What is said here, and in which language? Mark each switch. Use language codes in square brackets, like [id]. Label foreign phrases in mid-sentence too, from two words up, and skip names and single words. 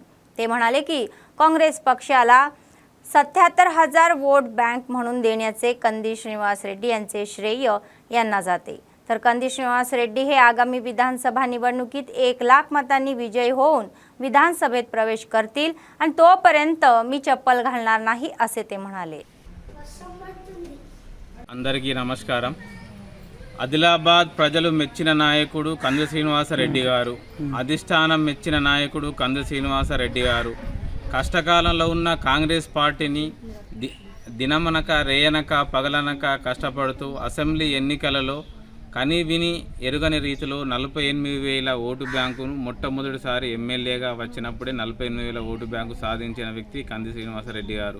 [mr] ते म्हणाले की काँग्रेस पक्षाला 77,000 वोट बँक म्हणून देण्याचे कंदी श्रीनिवास रेड्डी यांचे श्रेय यांना जाते. तर कंदी श्रीनिवास रेड्डी हे आगामी विधानसभा निवडणुकीत 1,00,000 मतांनी विजयी होऊन विधानसभेत प्रवेश करतील आणि तोपर्यंत मी चप्पल घालणार नाही असे ते म्हणाले. [te] అందరికీ నమస్కారం. ఆదిలాబాద్ ప్రజలు మెచ్చిన నాయకుడు కంది శ్రీనివాసరెడ్డి గారు, అధిష్టానం మెచ్చిన నాయకుడు కంది శ్రీనివాసరెడ్డి గారు. కష్టకాలంలో ఉన్న కాంగ్రెస్ పార్టీని దినమనక రేయనక పగలనక కష్టపడుతూ అసెంబ్లీ ఎన్నికలలో కని విని ఎరుగని రీతిలో 48,000 ఓటు బ్యాంకును మొట్టమొదటిసారి ఎమ్మెల్యేగా వచ్చినప్పుడే 48,000 ఓటు బ్యాంకు సాధించిన వ్యక్తి కంది శ్రీనివాసరెడ్డి గారు.